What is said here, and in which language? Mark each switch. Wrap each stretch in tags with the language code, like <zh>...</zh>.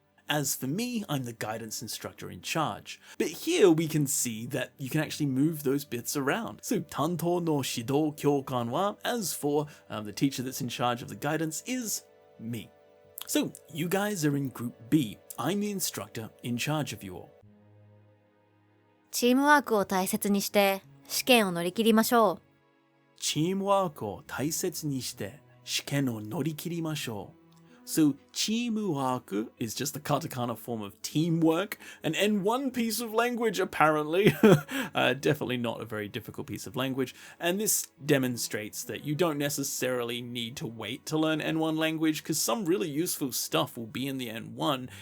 <en>As for me, I'm the guidance instructor in charge. But here we can see that you can actually move those bits around. So,</en> <ja>tantou no shidou kyokan wa,</ja> <en>as for the teacher that's in charge of the guidance, is me. So, you guys are in Group B. I'm the instructor in charge of you all.</en> <ja>チームワークを大切にして試験を乗り切りましょう。チームワークを大切にして試験を乗り切りましょう.</ja> <en>So, チームワーク is just the katakana form of teamwork, an N1 piece of language apparently. Definitely not a very difficult piece of language, and this demonstrates that you don't necessarily need to wait to learn N1 language, because some really useful stuff will be in the N1.</en>